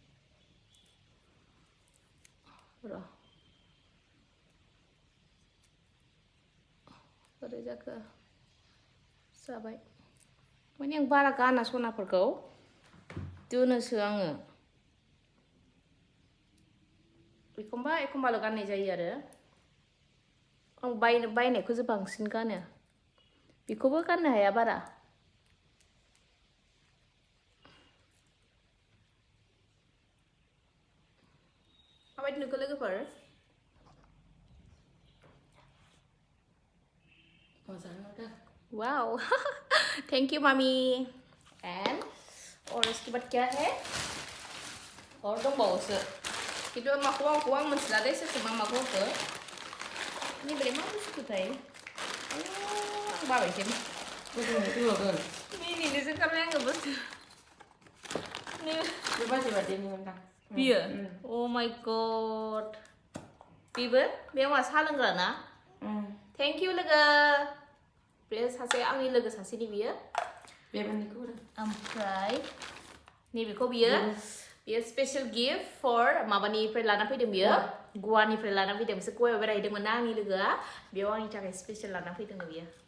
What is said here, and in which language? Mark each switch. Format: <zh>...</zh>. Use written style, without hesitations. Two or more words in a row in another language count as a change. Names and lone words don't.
<brx>र' बोरै जाखो जाबाय माने आं बारा गाना सनाफोरखौ दोनोसो आङो एखमबाल' गाननाय जायो आरो आं बायनायखौसो बांसिन गानो बेखौबो गाननो हाया बारा माबायदि नुखो लोगोफोर वाव</brx> <en>thank you mami and</en> <hi>और इसके बाद क्या है</hi> <brx>और दंबावोसो खिन्थु माखौ आं मिथिला दे सोरखौ माखौ होखो नैबे मा बुस्थुथाय आं बाबायसै मिनिनोसो ओंखारबाय आङो बुस्थु बियो</brx> <en>oh my god</en> <brx>बेबो बे मा साहा लोंग्रा ना</brx> <en>thank you</en> <brx>लोगो बे सासे आंनि लोगो सासेनि बियो ओमफ्राय नैबेखौ बियो</brx> <en>special gift for</en> <brx>माबानिफ्राय लाना फैदों बियो गवानिफ्राय लाना फैदों बिसोर गवायाव बेरायहैदोंमोन ना आंनि लोगोआ बेयाव आंनि थाखाय स्पेशल लाना फैदों बियो</brx>